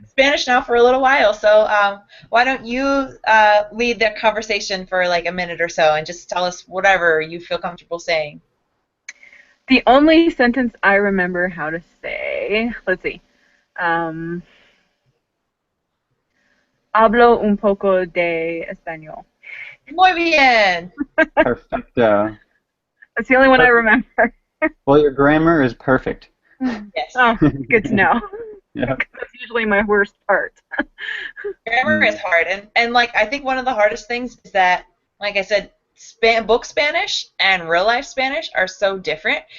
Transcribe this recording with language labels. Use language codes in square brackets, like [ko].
[en] You've Spanish now for a little while, so why don't you lead the conversation for like a minute or so and just tell us whatever you feel comfortable saying. The only sentence I remember how to say, let's see. [es] Hablo un poco de español. Muy bien. Perfecto. [en] That's the only one I remember. Well, your grammar is perfect. Yes. Oh, good to know. Yeah. That's usually my worst part. Grammar is hard, and like I think one of the hardest things is that, like I said, book Spanish and real life Spanish are so different.